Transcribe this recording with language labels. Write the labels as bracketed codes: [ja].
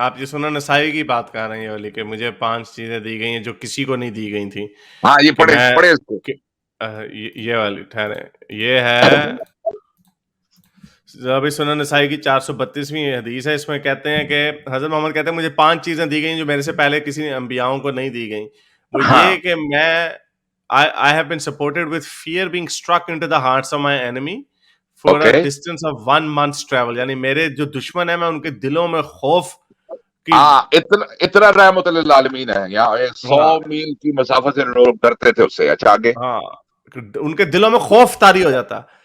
[ur] آپ یہ سنن نسائی کی بات کر رہے ہیں والی کہ مجھے 5 چیزیں دی گئی ہیں جو کسی کو نہیں دی گئی تھیں. ہاں یہ پڑھے اس کو. یہ والی ٹھہرے، یہ ہے ابھی سنن نسائی کی 432ویں حدیث ہے. اس میں کہتے ہیں کہ حضرت محمد کہتے ہیں مجھے 5 چیزیں دی گئیں جو میرے سے پہلے کسی انبیاؤں کو نہیں دی گئیں. وہ یہ کہ میں [en] I have been supported with fear being struck into the hearts of my enemy for a distance of 1 month's travel. [ur] یعنی میرے جو دشمن ہیں میں ان کے دلوں میں خوف کی اتنا رحمت للعالمین ہے. یہاں 100 میل کی مسافت سے لوگ ڈرتے تھے اس سے. اچھا آگے. ہاں ان کے دلوں میں خوف طاری ہو جاتا.